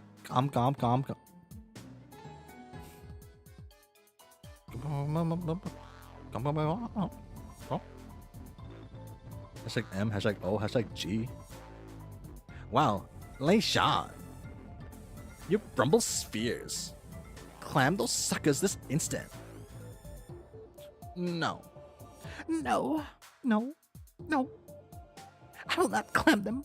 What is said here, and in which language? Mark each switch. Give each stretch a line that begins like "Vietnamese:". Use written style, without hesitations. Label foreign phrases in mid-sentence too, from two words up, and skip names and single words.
English: Calm. Hashtag M, hashtag O, hashtag G. Wow, Lei Shan. You Brumble spheres. Clam those suckers this instant. No. I will not clam them.